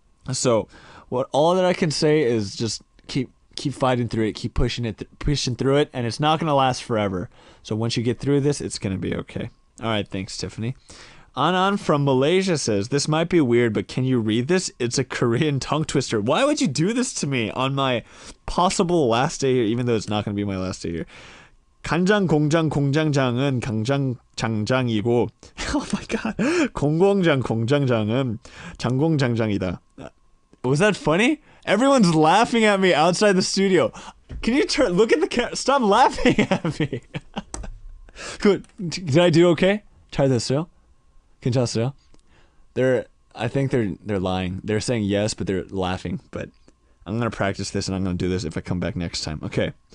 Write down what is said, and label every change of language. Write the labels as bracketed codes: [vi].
[en] So all that I can say is just keep fighting through it, keep pushing through it, and it's not going to last forever. So once you get through this, it's going to be okay. All right, thanks, Tiffany. Anan from Malaysia says, this might be weird, but can you read this? It's a Korean tongue twister. Why would you do this to me on my possible last day here, even though it's not going to be my last day here? [ko] 간장 공장 공장장은 강장장장이고 [en] oh my god [ko] 공공장 공장장은 장공장장이다. [en] Was that funny? Everyone's laughing at me outside the studio. Can you look at the camera? Stop laughing at me. Good. Did I do okay? [ko] 잘 됐어요? 괜찮았어요? [en] I think they're lying. They're saying yes, but they're laughing. But I'm gonna practice this and I'm gonna do this if I come back next time. Okay.